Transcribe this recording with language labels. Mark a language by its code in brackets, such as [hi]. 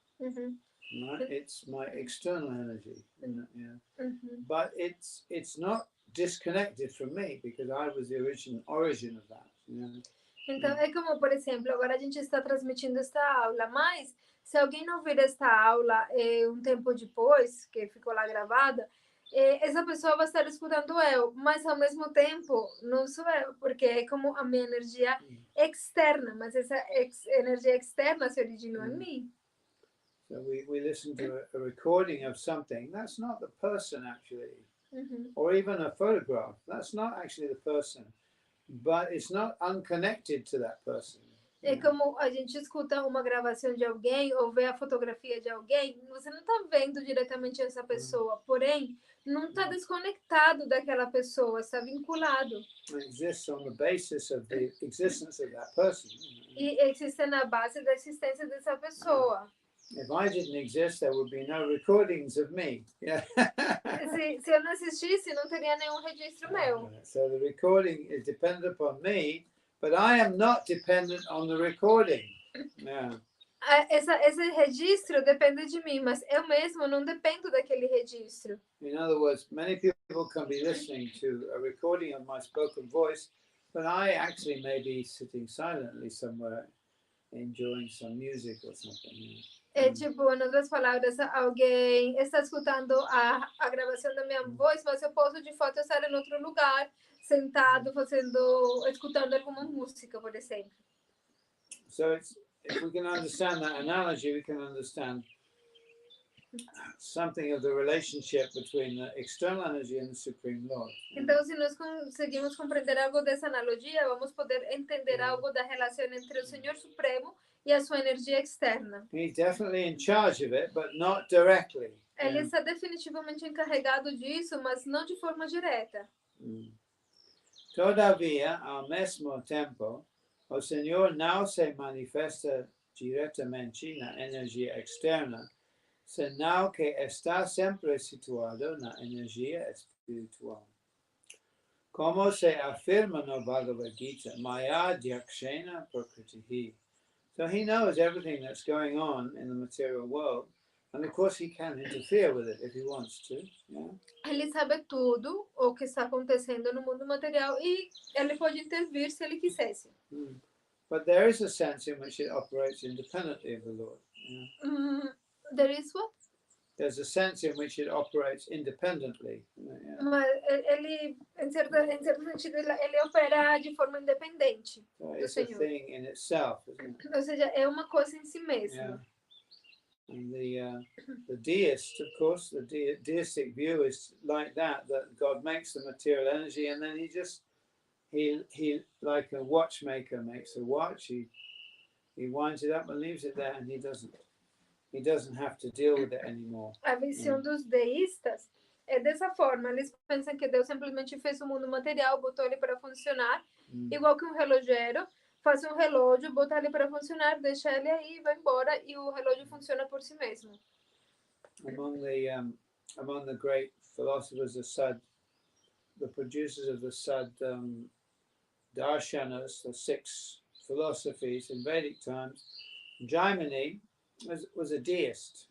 [en] Right? It's my external energy, but it's not disconnected from me because I was the origin of that. [pt] Então é como, por exemplo, agora a gente está transmitindo esta aula, mas se alguém não ouvir esta aula um tempo depois que ficou lá gravada, essa pessoa vai estar escutando eu, mas ao mesmo tempo não sou eu, porque é como a minha energia externa, mas essa energia externa se originou em mim. [en] So we listen to a recording of something, that's not the person actually, or even a photograph, that's not actually the person, but it's not unconnected to that person. [pt] É como a gente escuta uma gravação de alguém ou vê a fotografia de alguém, você não está vendo diretamente essa pessoa, porém, não está desconectado daquela pessoa, está vinculado. [en] It exists on the basis of the existence of that person. [pt] E existe na base da existência dessa pessoa. [en] If I didn't exist, there would be no recordings of me. [pt] Se eu não existisse, não teria nenhum registro meu. [en] So the recording is dependent upon me, but I am not dependent on the recording. Yeah. [pt] Esse registro depende de mim, mas eu mesmo não dependo daquele registro. [en] In other words, many people can be listening to a recording of my spoken voice, but I actually may be sitting silently somewhere, enjoying some music or something. [pt] É tipo, em outras palavras, alguém está escutando a gravação da minha voz, mas eu posso de fato estar em outro lugar, sentado, escutando alguma música, por exemplo. [en] So if we can understand that analogy, we can understand something of the relationship between the external energy and the Supreme Lord. [pt] Então, se nós conseguimos compreender algo dessa analogia, vamos poder entender algo da relação entre o Senhor Supremo e a sua energia externa. [en] He's definitely in charge of it, but not directly. [pt] Ele está definitivamente encarregado disso, mas não de forma direta. Todavía, ao mesmo tempo, o Senhor não se manifesta diretamente na energia externa, senão que está sempre situado na energia espiritual. Como se afirma no Bhagavad Gita, Maya Dyakshena Prakritihi. [en] So he knows everything that's going on in the material world, and of course he can interfere with it if he wants to. Yeah? [pt] Ele sabe tudo o que está acontecendo no mundo material e ele pode intervir se ele quisesse. [en] But there is a sense in which it operates independently of the Lord. Yeah? There is what? There's a sense in which it operates independently. Yeah? [pt] Mas ele, em certo sentido, ele opera de forma independente [en] So [pt] do [en] it's a [pt] Senhor. [en] thing in itself, isn't it? [pt] Ou seja, é uma coisa em si mesma. [en] Yeah. And the deist, of course, the deistic view is like that God makes the material energy and then he like a watchmaker makes a watch, he winds it up and leaves it there, and he doesn't have to deal with it anymore. [pt] A visão dos deístas é dessa forma. Eles pensam que Deus simplesmente fez o mundo material, botou ele para funcionar, igual que um relogeiro. Faz um relógio, bota ele para funcionar, deixa ele aí, vai embora e o relógio funciona por si mesmo. [en] Among the great philosophers of Sad, the producers of the Sad darshanas, the 6 philosophies in Vedic times, Jaimini was a deist.